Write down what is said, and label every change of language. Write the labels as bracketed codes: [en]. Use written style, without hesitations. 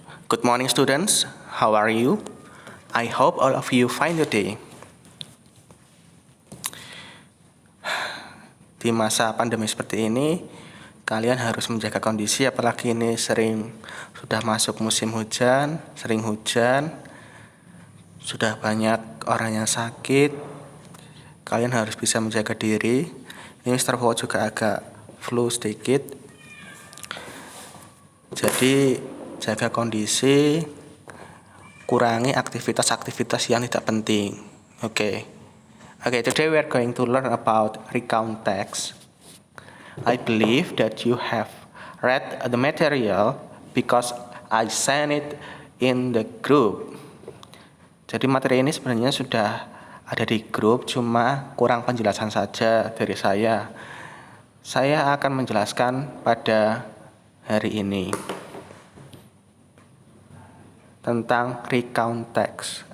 [en] Good morning students, how are you? I hope all of you fine today. [id] Di masa pandemi seperti ini, kalian harus menjaga kondisi, apalagi ini sudah masuk musim hujan, sering hujan, sudah banyak orang yang sakit. Kalian harus bisa menjaga diri. Ini Mr. Ho juga agak flu sedikit. Jadi jaga kondisi, kurangi aktivitas-aktivitas yang tidak penting. [en] Okay, today we are going to learn about recount text. I believe that you have read the material because I sent it in the group. [id] Jadi materi ini sebenarnya sudah ada di grup, cuma kurang penjelasan saja dari saya. Saya akan menjelaskan pada hari ini tentang recount text.